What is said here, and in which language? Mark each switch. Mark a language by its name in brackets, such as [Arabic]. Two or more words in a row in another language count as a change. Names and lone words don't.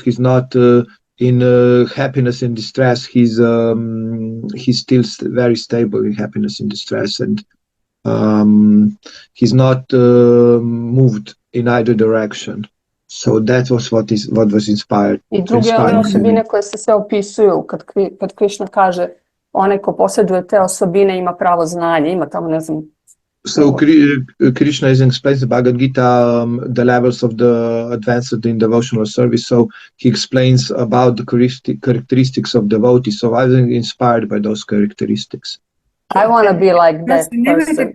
[English] He's not in happiness and distress. He's still very stable in happiness and distress, and he's not moved in either direction. So that was what was inspired. [Croatian] I druge one osobine koje se sve opisuju kad Krishna kaže onaj ko posjeduje te osobine ima pravo znanje, ima tamo ne znam. [English] So Krishna explains the Bhagavad Gita, the levels of the advanced in devotional service. So he explains about the characteristics of devotees. So I was inspired by those characteristics. I want to be like that person.